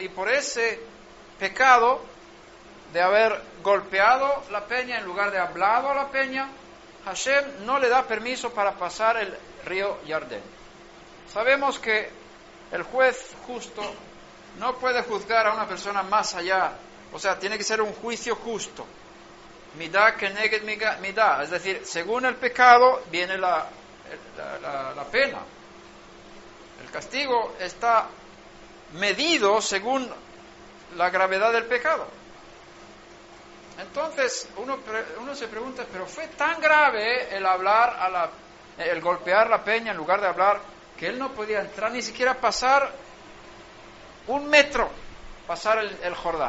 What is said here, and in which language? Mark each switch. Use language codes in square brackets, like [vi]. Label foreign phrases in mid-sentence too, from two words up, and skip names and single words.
[es] Y por ese pecado de haber golpeado la peña en lugar de hablado a la peña, Hashem no le da permiso para pasar el río Jardín. Sabemos que el juez justo no puede juzgar a una persona más allá, o sea, tiene que ser un juicio justo. [he] מידה כנגד מידה, [es] es decir, según el pecado viene la pena. El castigo está medido según la gravedad del pecado. Entonces uno se pregunta, pero fue tan grave el hablar el golpear la peña en lugar de hablar, que él no podía entrar ni siquiera pasar 1 metro, pasar el Jordán.